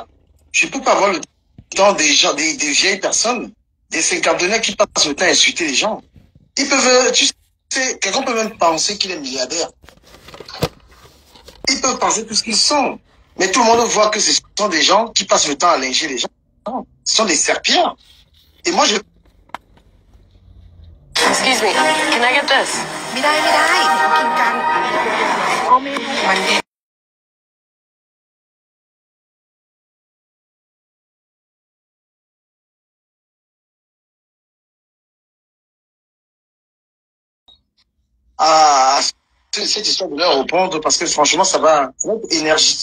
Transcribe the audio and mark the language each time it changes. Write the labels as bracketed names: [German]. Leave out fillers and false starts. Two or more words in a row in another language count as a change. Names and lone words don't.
[French] Je peux pas avoir le temps des gens, des vieilles personnes, des cinquantenaires qui passent le temps à insulter les gens. Ils peuvent, tu sais, quelqu'un peut même penser qu'il est milliardaire. Ils peuvent penser tout ce qu'ils sont. Mais tout le monde voit que ce sont des gens qui passent le temps à lyncher les gens. Ce sont des serpillères. Et moi, [English] Excuse me, can I get this? [Thai] ไม่ได้กินกันมัน [French] cette histoire de leur répondre parce que franchement, ça va être énergie.